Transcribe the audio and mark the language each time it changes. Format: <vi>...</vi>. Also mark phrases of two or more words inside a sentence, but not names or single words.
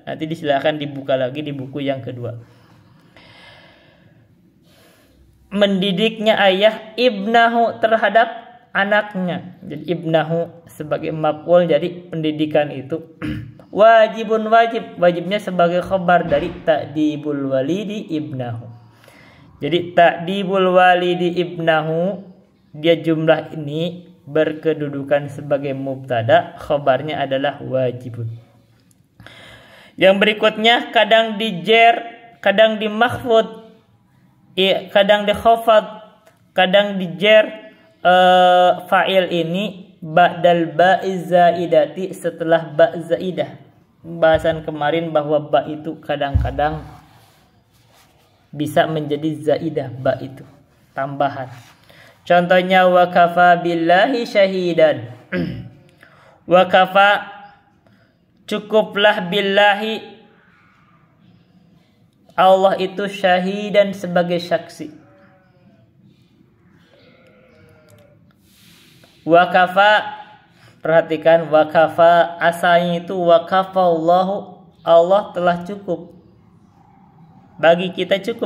<id>Nanti disilakan dibuka lagi di buku yang kedua. Mendidiknya ayah ibnahu terhadap anaknya. Jadi ibnahu sebagai maf'ul, jadi pendidikan itu wajibun, wajibnya sebagai khabar dari</id> <ar>تأديب الوالد ابنه. Jadi تأديب الوالد ابنه,</ar> <id>dia jumlah ini berkedudukan sebagai mubtada, khabarnya adalah wajibun. Yang berikutnya kadang di jer, kadang di mahfud, kadang di khafad, kadang di jer. Fa'il ini</id> <ar>بعد الباء الزائدة,</ar> <id>setelah ba' zaidah. Bahasan kemarin bahwa ba itu kadang-kadang bisa menjadi zaidah, ba itu tambahan.</id> <ar>Contohnya وكفى بالله شهيدا. وكفى,</ar> <id>cukuplah, billahi, Allah itu, syahidan sebagai saksi. Wakafa, perhatikan, wakafa asalnya itu wakafallahu, Allah telah cukup bagi kita, cukup.</id>